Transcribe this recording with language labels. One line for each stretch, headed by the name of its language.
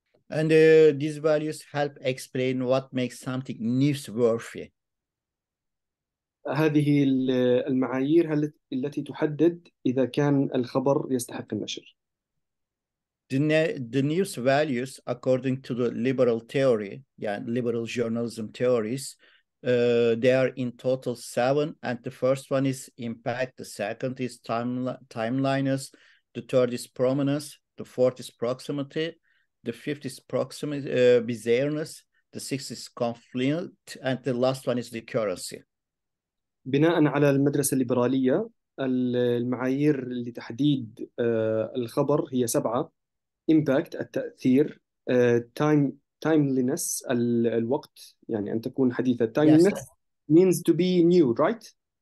English: And these values help explain what makes something newsworthy.
Arabic: هذه المعايير التي تحدد إذا كان الخبر يستحق النشر.
English: The news values, according to the liberal theory, liberal journalism theories, they are in total 7, and the first one is impact, the second is timeliness, the third is prominence, the fourth is proximity, the fifth is proximity, bizarreness, the sixth is conflict, and the last one is the currency.
Arabic: بناء على المدرسة الليبرالية، المعايير لتحديد الخبر هي 7: impact التأثير، timeliness الوقت، يعني أن تكون حديثة.
English: timeliness means to be new, right?